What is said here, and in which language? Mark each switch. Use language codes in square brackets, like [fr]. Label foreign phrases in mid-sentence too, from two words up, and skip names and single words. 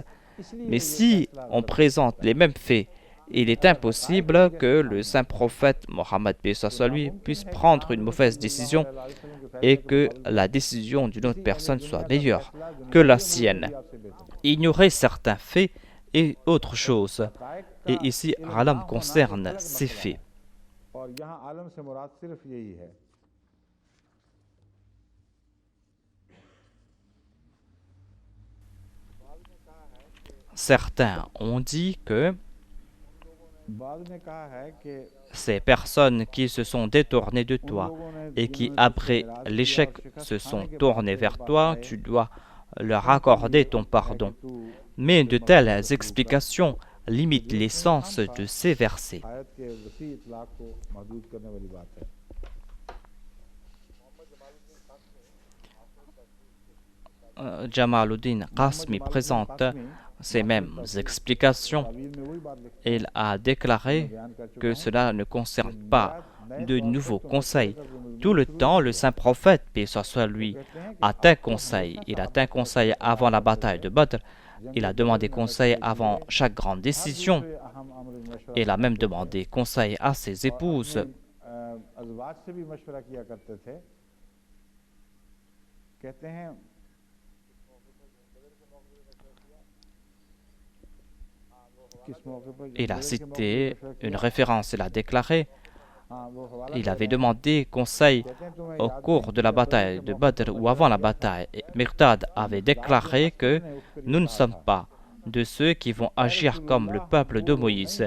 [fr] Mais si on présente les mêmes faits, il est impossible que le saint prophète Mohammed lui puisse prendre une mauvaise décision et que la décision d'une autre personne soit meilleure que la sienne. ignorer certains faits et autre chose. Et ici, alam concerne ces faits. [ur] اور یہاں عالم سے مراد صرف یہی ہے. [fr] Certains ont dit que [ur] بعد نے کہا ہے کہ [fr] ces personnes qui se sont détournées de toi et qui, après l'échec, se sont tournées vers toi, tu dois leur accorder ton pardon. Mais de telles explications limitent les sens de ces versets. [ur] آیت کے وسیع اطلاق کو محدود کرنے والی بات ہے. [fr] Jamaluddin Qasmi présente ces mêmes explications. [ur] تاویل میں وہی بات لکھتے [fr] Il a déclaré que cela ne concerne pas de nouveaux conseils. Tout le temps, le saint prophète, paix soit sur lui, a un conseil. Il a un conseil avant la bataille de Badr. Il a demandé conseil avant chaque grande décision. Il a même demandé conseil à ses épouses. [ur] ازواج سے بھی مشورہ کیا کرتے تھے. کہتے ہیں [fr] Il a cité une référence, il a déclaré, il avait demandé conseil au cours de la bataille de Badr ou avant la bataille. Et Miqdad avait déclaré que nous ne sommes pas de ceux qui vont agir comme le peuple de Moïse.